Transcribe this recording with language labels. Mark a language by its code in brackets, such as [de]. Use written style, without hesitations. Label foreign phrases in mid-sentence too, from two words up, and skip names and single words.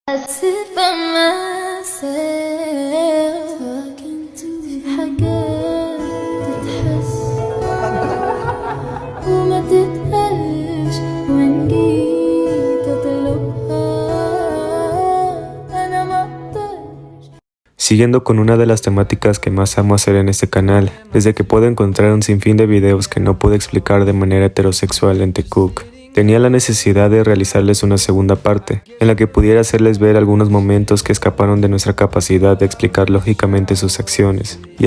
[en] sit by myself talking to [ar] حاجات تتحس وما تتقالش وإن جيت أطلبها أنا ما أقدرش. [es] Siguiendo con una de las temáticas que más amo hacer en este canal, desde que puedo encontrar un sinfín de videos que no pude explicar de manera heterosexual en The Cook, tenía la necesidad de realizarles una segunda parte, en la que pudiera hacerles ver algunos momentos que escaparon de nuestra capacidad de explicar lógicamente sus acciones, y